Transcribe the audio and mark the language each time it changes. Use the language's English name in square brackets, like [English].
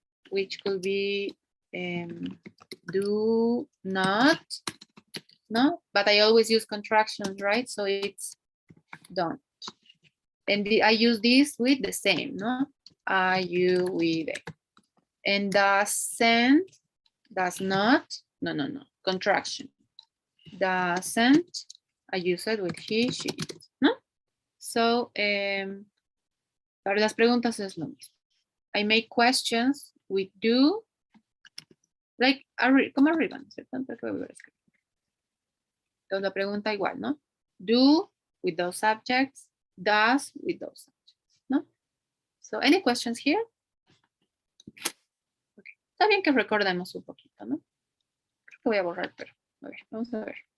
[English] Which could be do not, no? But I always use contractions, right? So it's don't. And I use this with the same, no? I, you, we, they. And doesn't, does not, no, contraction. Doesn't, I use it with he, she, it, ¿no? [Spanish] So, para las preguntas es lo mismo. [English] I make questions with do, like, [Spanish] como arriba, [English] ¿no? [Spanish] Entonces la pregunta igual, ¿no? [English] Do with those subjects, does with those subjects, ¿no? So, any questions here? Okay. [Spanish] Está bien que recordemos un poquito, ¿no? Creo que voy a borrar, pero a ver, vamos a ver.